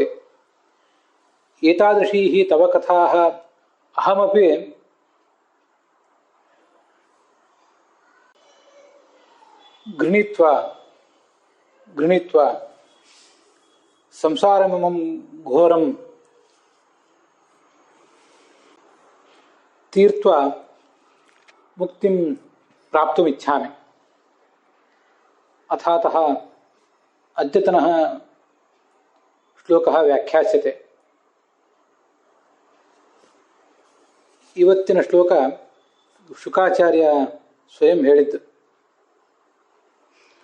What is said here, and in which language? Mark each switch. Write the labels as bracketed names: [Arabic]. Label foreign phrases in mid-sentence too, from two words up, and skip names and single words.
[Sanskrit] ಏತಾದೃಶೀಃ ತವ ಕಥಾಃ ಅಹಮಪಿ ಗೃಹೀತ್ವಾ ಸಂಸಾರಮಿಮಂ ಘೋರಂ ತೀರ್ತ್ವಾ ಮುಕ್ತಿಂ ಪ್ರಾಪ್ತುಮಿಚ್ಛಾಮಿ. ಅಥಾತಃ ಅದ್ಯತನಃ ಶ್ಲೋಕಃ ವ್ಯಾಖ್ಯಾಸ್ಯತೆ. [Kannada] ಇವತ್ತಿನ ಶ್ಲೋಕ ಶುಕಾಚಾರ್ಯ ಸ್ವಯಂ ಹೇಳಿದ್ದು.